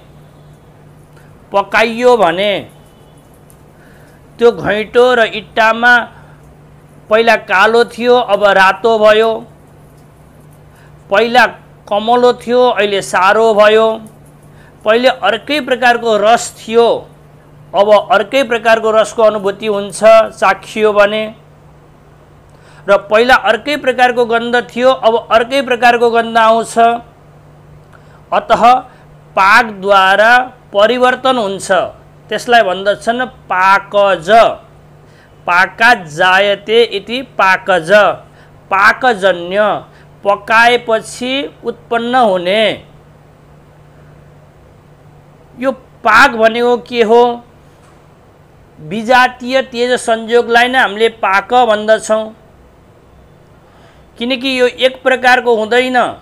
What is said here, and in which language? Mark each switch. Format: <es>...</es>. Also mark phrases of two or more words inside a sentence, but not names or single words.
<ne>पकाइयो भने, त्यो घैँटो र इट्टामा पहिला कालो थियो अब रातो भयो, पहिला कमलो थियो अहिले सारो भयो, पहिले अर्कै प्रकारको रस थियो अब अर्कै प्रकारको रसको अनुभूति हुन्छ चाखियो भने, र पहिला अर्कै प्रकारको गन्ध थियो अब अर्कै प्रकारको गन्ध आउँछ। अतः पाकद्वारा परिवर्तन हुन्छ। त्यसलाई भन्दछन् पाकज।</ne> <sa>पाकात् जायते इति पाकज।</sa> <ne>पाकजन्य, पकाएपछि उत्पन्न हुने। यो पाक भनेको के हो? विजातीय तेज संयोगलाई नै हामीले पाक भन्दछौँ। किनकि यो एक प्रकारको हुँदैन।</ne>